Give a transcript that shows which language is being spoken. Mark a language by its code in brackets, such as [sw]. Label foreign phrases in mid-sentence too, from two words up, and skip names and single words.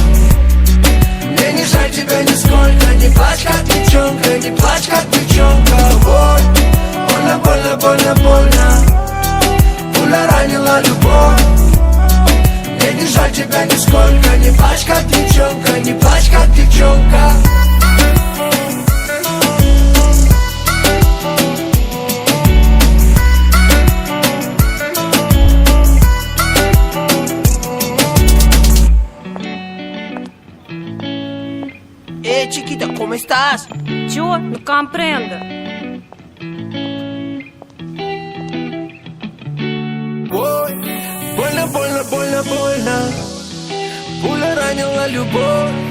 [ru] Мне не жаль тебя нисколько. Не плачь, как девчонка, не плачь, как девчонка. Ой, больно, больно, больно, больно. Пуля ранила любовь. Мне не жаль тебя нисколько. Не плачь, как девчонка, не плачь, как девчонка. [es] Chiquita, ¿cómo estás? Yo no comprendo. [ru] Ой, больно, больно, больно, больно. Пуля ранила любовь.